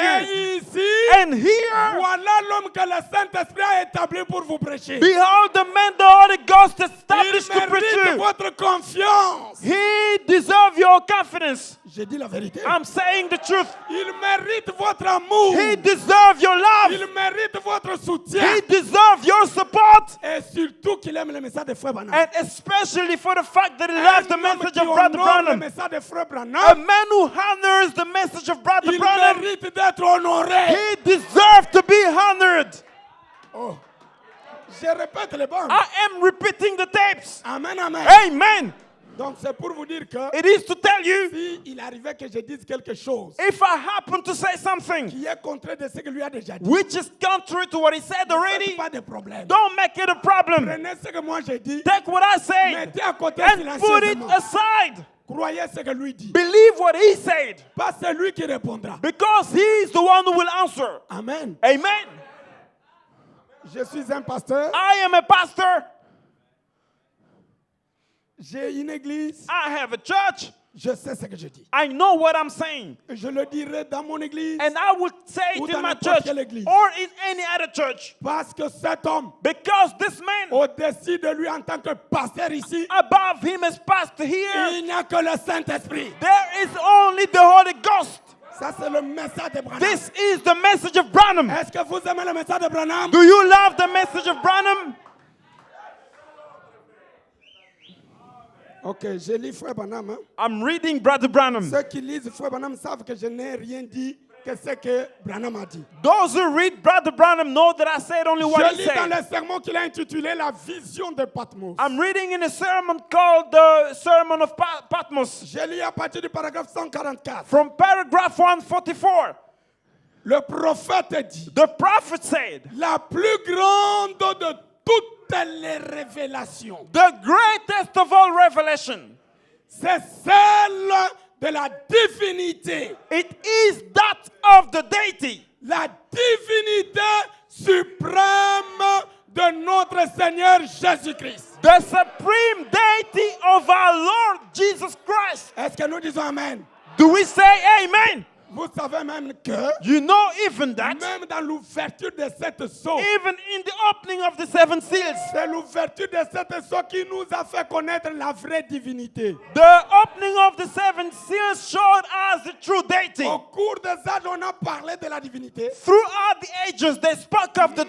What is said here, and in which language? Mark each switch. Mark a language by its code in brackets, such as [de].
[fr] Et ici, [en] And here, [fr] voilà l'homme que le Saint-Esprit a établi pour vous prêcher. [en] behold the man the Holy Ghost [fr] Il [en] established to preach [fr] mérite [en] you. [fr] votre confiance. [en] He deserves your confidence. [fr] J'ai dit la vérité. [en] I'm saying the truth. [fr] Il mérite votre amour. [en] He deserves your love. [fr] Il mérite votre soutien. [en] He deserves your support. [fr] Et surtout qu'il aime le message de Frère Branham. [en] And especially for the fact that he loves the [fr] Un homme [en] message [fr] qui [en] of Brother [fr] honore le [en] Branham. [fr] message de Frère [en] A [fr] Branham, [en] man who honors the message of Brother [fr] il [en] Branham. [fr] mérite d'être honoré. [en] He deserves to be honored. [fr] Oh. Je répète les bandes. [en] I am repeating the tapes. [fr] Amen, amen. [en] Amen. [fr] Donc c'est pour vous dire que [en] It is to tell you, [fr] si il arrivait que je dise quelque chose [en] if I happen to say something [fr] qui est contraire de ce que lui a déjà dit, [en] which is contrary to what he said [fr] ne [en] already, [fr] faites pas de problème. [en] don't make it a problem. [fr] Prenez ce que moi j'ai dit, [en] Take what I say [fr] mettez à côté [en] and put it [fr] silencieusement. [en] aside. [fr] Croyez ce que lui dit. [en] Believe what he said, [fr] Pas celui qui répondra. [en] because he is the one who will answer. [fr] Amen. [en] Amen. [fr] Je suis un pasteur. [en] I am a pastor. [fr] j'ai une église, [en] I have a church. [fr] je sais ce que je dis. [en] I know what I'm saying. [fr] Je le dirai dans mon église [en] And I will say [fr] Ou [en] it [fr] dans [en] in my [fr] n'importe [en] church [fr] quelle église. [en] or in any other church. [fr] parce que cet homme, [en] Because this man, [fr] au-dessus de lui en tant que pasteur ici, [en] above him as pastor here, [fr] il n'y a que le Saint-Esprit. [en] there is only the Holy Ghost. [fr] Ça, c'est le message de Branham. [en] This is the message of Branham. [fr] Est-ce que vous aimez le message de Branham? [en] Do you love the message of Branham? [fr] Ok, je lis Frère Branham. Hein. [en] I'm reading Brother Branham. [fr] Ceux qui lisent Frère Branham savent que je n'ai rien dit que ce que Branham a dit. [en] Those who read Brother Branham know that I said only what [fr] Je [en] he [fr] lis dans le sermon qu'il a intitulé La vision de Patmos. [en] I'm reading in a sermon called the Sermon of Patmos. [fr] Je lis à partir du paragraphe 144. [en] From paragraph 144, [fr] Le prophète dit, [en] the prophet said, [fr] la plus grande de toutes les révélations, [en] the greatest of all revelation, [fr] c'est celle de la divinité. [en] it is that of the deity, [fr] La divinité suprême de notre Seigneur Jésus-Christ. [en] the supreme deity of our Lord Jesus Christ. [fr] Est-ce que nous disons Amen? [en] Do we say amen? [fr] Vous savez même que, [en] You know even that, [fr] même dans l'ouverture de cette sceau, [en] even in the opening of the seven seals, [fr] c'est l'ouverture de cette sceau qui nous a fait connaître la vraie divinité. [en] the opening of the seven seals showed us the true deity. [fr] Au cours des âges, on a parlé de la divinité, [en] Throughout the ages, they spoke of the